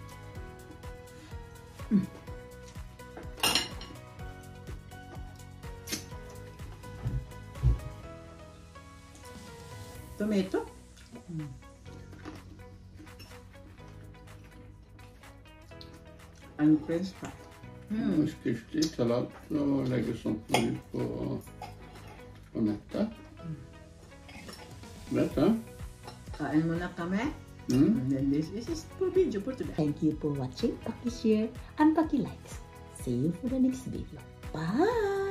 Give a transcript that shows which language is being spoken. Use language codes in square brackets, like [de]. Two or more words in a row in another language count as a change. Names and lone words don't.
[en] Tomato. And french fry. [no] Skriftlig salat og legge sånt ut på nettet. Vet du? [tl] Kain muna kami. [en] And then this is for video for today. Thank you for watching. Paki-share and paki-likes. See you for the next video. Bye!